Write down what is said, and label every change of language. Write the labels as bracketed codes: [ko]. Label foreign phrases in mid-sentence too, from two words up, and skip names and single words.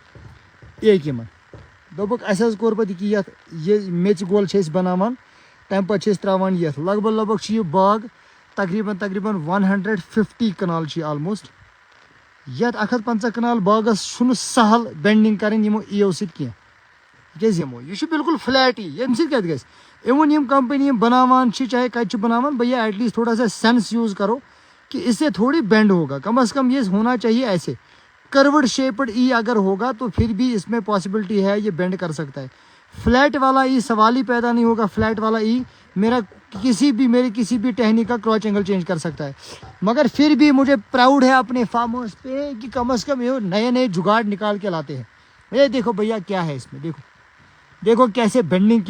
[ks] یِمن دوٚپُکھ اَسہِ حظ کوٚر پتہٕ یہِ یہِ میٚژِ گول چھِ أسۍ بناوان تمہِ پتہٕ چھِ أسۍ ترٛاوان یتھ لگ بگ چھُ یہِ باغ تقریٖباً 150 کنال چھُ یہِ آلموسٹ یتھ 150 کنال باغس چھُنہٕ سہل بینڈنگ کرٕنۍ یِمو سۭتۍ کینٛہہ تِکیٛازِ یہِ چھُ بالکل فلیٹٕے ییٚمہِ سۭتۍ کتہِ گژھِ اِوٕن یِم کمپنی یِم بناوان چھِ چاہے کتہِ چھِ بناوان [ur] بھیا [en] at least [ur] تھوڑا سا [en] sense use [ur] کرو کہ اس سے تھوڑی بینڈ ہوگا کم از کم یہ ہونا چاہیے ایسے [en] crude shaped [ur] اگر ہوگا تو پھر بھی اس میں پاسبلٹی ہے یہ بینڈ کر سکتا ہے فلیٹ والا سوال ہی پیدا نہیں ہوگا فلیٹ والا میرے کسی بھی ٹہنی کا [en] crotch angle [ur] چینج کر سکتا ہے مگر پھر بھی مجھے پراؤڈ ہے اپنے [en] farm house [ur] پہ کہ کم از کم یہ نئے جگاڑ نکال کے لاتے ہیں یہ دیکھو بھیا کیا ہے اس میں دیکھو کیسے بینڈنگ کی